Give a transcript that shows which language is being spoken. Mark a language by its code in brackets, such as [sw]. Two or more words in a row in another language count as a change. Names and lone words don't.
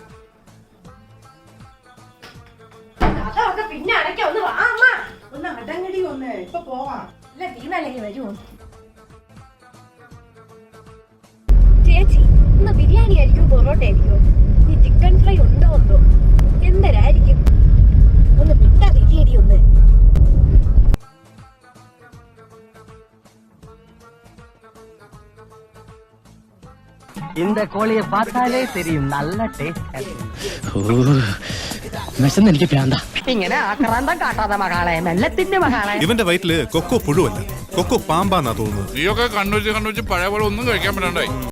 [ml] അതൊക്കെ പിന്നെ അടയ്ക്കാം. ഒന്ന് വാ അമ്മ. ഒന്ന് അടങ്ങടി ഒന്ന്. ഇപ്പൊ പോവാം. ഇല്ല തീർന്നാലെങ്കിലും വരുമോ? ചേച്ചി ഇന്ന് ബിരിയാണി ആയിരിക്കും പൊറോട്ട ആയിരിക്കും? ഈ ചിക്കൻ ഫ്രൈ ഉണ്ടോ എന്തോ? എന്തരായിരിക്കും? ഒന്ന് മിണ്ടാതിരിക്കടി ഒന്ന്. [ta] இந்த கோழியை பார்த்தாலே தெரியும் நல்ல டேஸ்ட். [ml] എനിക്ക് പ്രാന്താ. ഇങ്ങനെ ആക്രാന്തം കാട്ടാതെ മകളെ, മെല്ലത്തിന്റെ മകളെ. ഇവന്റെ വയറ്റില് കൊക്കോ പുഴുവല്ല, കൊക്കോ പാമ്പാന്നാ തോന്നുന്നത്. നീയൊക്കെ കണ്ണുവെച്ച് പഴയ പോലെ ഒന്നും കഴിക്കാൻ പറ്റണ്ടായി.